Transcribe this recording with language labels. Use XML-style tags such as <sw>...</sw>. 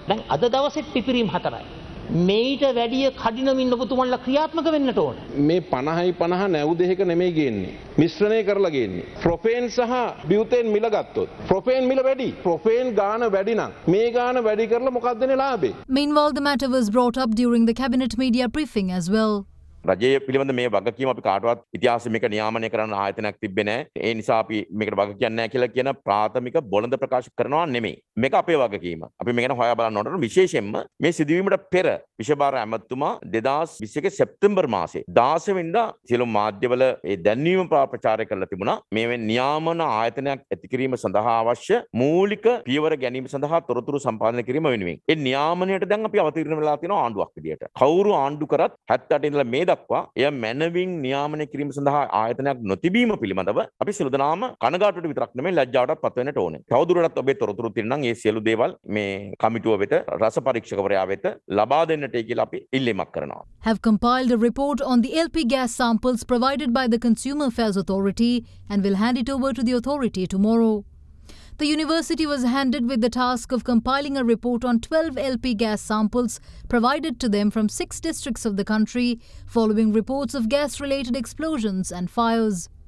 <si>දැන් අද දවසෙත් පිපිරීම් 4යි. මේට වැඩිය කඩිනමින් ඔබතුමන්ලා ක්‍රියාත්මක වෙන්නට ඕන. මේ 50 නැව් දෙක නෙමෙයි ගේන්නේ. මිශ්‍රණය කරලා ගේන්නේ. ප්‍රොපේන් සහ බියුතේන් මිල ගත්තොත් ප්‍රොපේන් මිල වැඩි. ප්‍රොපේන් ගාන වැඩි නම් මේ ගාන වැඩි කරලා මොකක්දනේ ලාභේ?</si> <en>Meanwhile, the matter was brought up during the cabinet media briefing as well.</en> <si>රජයේ පිළිබඳ මේ වගකීම අපි කාටවත් ඉතිහාසෙ මේක නියාමනය කරන්න ආයතනයක් තිබ්බේ නැහැ. ඒ නිසා අපි මේකට වග කියන්නේ නැහැ කියලා කියන ප්‍රාථමික බොළඳ ප්‍රකාශ කරනවා නෙමෙයි. මේක අපේ වගකීම. අපි මේක ගැන හොයා බලන්න ඕන. විශේෂයෙන්ම මේ සිදුවීමට පෙර විශේෂභාර ඇමතුමා 2021 සැප්තැම්බර් මාසේ 16 වෙනිදා සියලු මාධ්‍යවල ඒ දැන්වීම ප්‍රචාරය කරලා තිබුණා. මේ නියාමන ආයතනයක් ඇති කිරීම සඳහා අවශ්‍ය මූලික පියවර ගැනීම සඳහා තොරතුරු සම්පාදනය කිරීම වෙනුවෙන්. ඒ නියාමනයට දැන් අපි අවතීර්ණ වෙලා තියෙනවා ආණ්ඩුවක් විදියට. කවුරු ආණ්ඩු කරත් 78 ඉඳලා මේ දක්වා එය මැනවින් නියාමනය කිරීම සඳහා ආයතනයක් නොතිබීම පිළිබඳව අපි සියලු දෙනාම කනගාටුවට විතරක් නෙමෙයි ලැජ්ජාවටත් පත් වෙන්නට ඕනේ. තවදුරටත් ඔබේ තොරතුරු තියෙනවා නම් මේ සියලු දේවල් මේ කමිටුව වෙත රස පරීක්ෂකවරයා වෙත ලබා දෙන්නටයි කියලා අපි ඉල්ලීමක් කරනවා.</si> <en>Have compiled a report on the LP gas samples provided by the Consumer Affairs Authority and will hand it over to the authority tomorrow. The university was handed with the task of compiling a report on 12 LP gas samples provided to them from 6 districts of the country following reports of gas-related explosions and fires.</en>